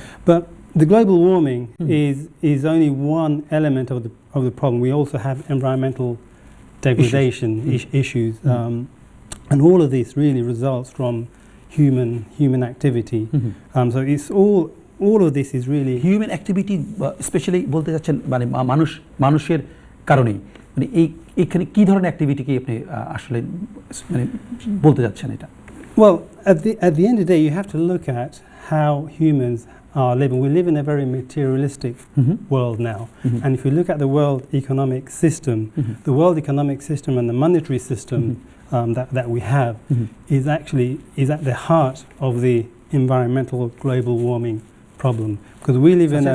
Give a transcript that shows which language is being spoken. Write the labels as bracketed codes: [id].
[en] But the global warming is only one element of the problem. We also have environmental degradation issues, and all of this really results from human activity. So it's all of this is really human activity, especially [bn] বলতে যাচ্ছেন মানে মানুষের কারণেই মানে এইখানে কি ধরনের অ্যাক্টিভিটিকে আপনি আসলে মানে বলতে যাচ্ছেন এটা? [en] Well, at the end of the day, you have to look at how humans are living. We live in a very materialistic world now, and if you look at the world economic system, the world economic system and the monetary system that we have is at the heart of the environmental global warming problem, because we live